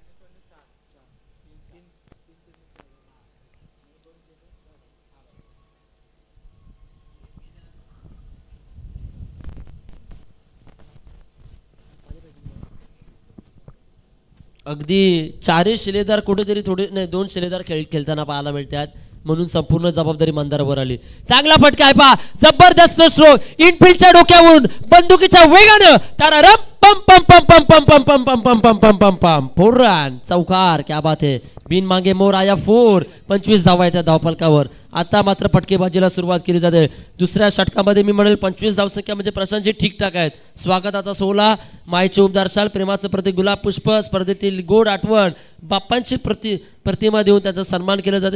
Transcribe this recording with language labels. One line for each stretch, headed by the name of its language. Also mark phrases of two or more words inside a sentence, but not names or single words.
Marathi: अगदी 4 शिलेदार कुठेतरी थोडे नाही 2 शिलेदार खेळताना पाहायला मिळतात म्हणून संपूर्ण जबाबदारी मंदारावर आली. चांगला फटका आहे पहा. जबरदस्त स्ट्रोक इनफिल्डच्या डोक्यावरून बंदुकीच्या वेगानं तारा पम पम पम पम पम पम पम पम पम पम पम पम पम 4 रन. चौकार.
Hindi: क्या बात है.
Marathi: बिन मागे मोर आया 4. 25 धावा येत्या धावफलकावर. आता मात्र फटकेबाजीला सुरुवात केली जाते. दुसऱ्या षटकामध्ये मी म्हणेल 25 धावसंख्या म्हणजे प्रशांतजी ठीकठाक आहेत. स्वागताचा सोहळा मायेचे उपदारशाल प्रेमाचं प्रतीक गुलाब पुष्प स्पर्धेतील गोड आठवण बाप्पांची प्रतिमा देऊन त्याचा सन्मान केला जाते.